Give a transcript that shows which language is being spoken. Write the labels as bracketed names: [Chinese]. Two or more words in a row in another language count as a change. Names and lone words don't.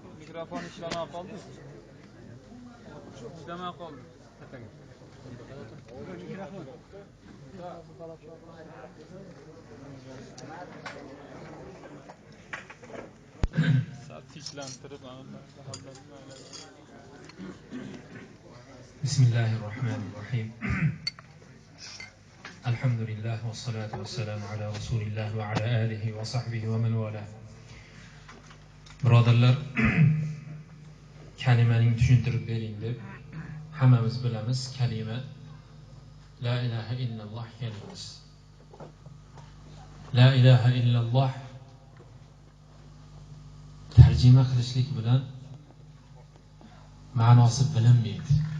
[Uzbek] Mikrofon ishlamay qoldi. Ishlamay qoldi. [Arabic] بسم الله الرحمن الرحيم الحمد لله والصلاة والسلام على رسول الله وعلى آله وصحبه ومن والاه. [Uzbek] Birodarlar, kalimaning tushuntirib bering deb hammamiz bilamiz. Kalima [Arabic] لا إله إلا الله [Uzbek] kalimasi. [Arabic] لا إله إلا الله [Uzbek] tarjima qilishlik bilan ma'nosi bilinmaydi.